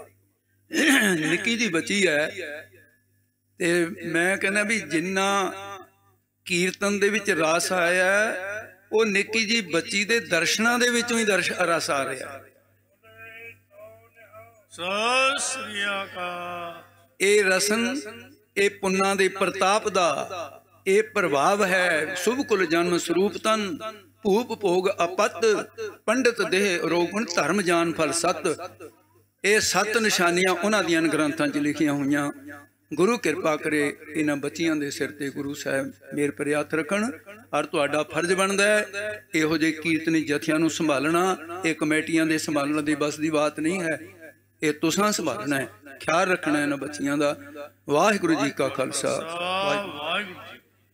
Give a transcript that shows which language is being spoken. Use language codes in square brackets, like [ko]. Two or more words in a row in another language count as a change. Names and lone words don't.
[pa] ਨਿੱਕੀ ਜੀ ਬੱਚੀ ਹੈ ਤੇ ਮੈਂ ਕਹਿਣਾ ਭੀ ਜਿੰਨਾ ਕੀਰਤਨ ਦੇ ਵਿੱਚ ਰਸ ਆਇਆ ਵੋ ਨਿੱਕੀ ਜੀ ਬੱਚੀ ਦੇ ਦਰਸ਼ਨਾਂ ਦੇ ਵਿੱਚੋਂ ਹੀ ਰਸ ਆ ਰਿਹਾ। ਸਤਿ ਸ੍ਰੀ ਅਕਾਲ। ਯੇ ਰਸਨ ਯੇ ਪੁੰਨਾਂ ਦੇ ਪ੍ਰਤਾਪ ਦਾ ਯੇ ਪ੍ਰਭਾਵ ਹੈ। [hi] शुभ कुल जन्म स्वरूप तन भूप भोग अपत, पंडित देह रोगुण धर्म जान फल सत। [pa] ਯੇ 7 ਨਿਸ਼ਾਨੀਆਂ ਉਹਨਾਂ ਦੀਆਂ ਗ੍ਰੰਥਾਂ ਚ ਲਿਖੀਆਂ ਹੋਈਆਂ। ਗੁਰੂ ਕਿਰਪਾ ਕਰੇ ਇਹਨਾਂ ਬੱਚੀਆਂ ਦੇ ਸਿਰ ਤੇ ਗੁਰੂ ਸਾਹਿਬ ਮਿਹਰ ਪਰ ਹੱਥ ਰੱਖਣ। ਔਰ ਤੁਹਾਡਾ ਫ਼ਰਜ਼ ਬਣਦਾ ਹੈ ਇਹੋ ਜੇ ਕੀਰਤਨੀ ਜਥਿਆਂ ਨੂੰ ਸੰਭਾਲਣਾ। ਯੇ ਕਮੇਟੀਆਂ ਦੇ ਸੰਭਾਲਣ ਦੀ ਬੱਸ ਦੀ ਬਾਤ ਨਹੀਂ ਹੈ, ਯੇ ਤੁਸਾਂ ਸੰਭਾਲਣਾ ਹੈ, ਖ਼ਿਆਲ ਰੱਖਣਾ ਹੈ ਇਹਨਾਂ ਬੱਚੀਆਂ ਦਾ। ਵਾਹਿਗੁਰੂ ਜੀ ਕਾ ਖ਼ਾਲਸਾ ਵਾਹਿਗੁਰੂ।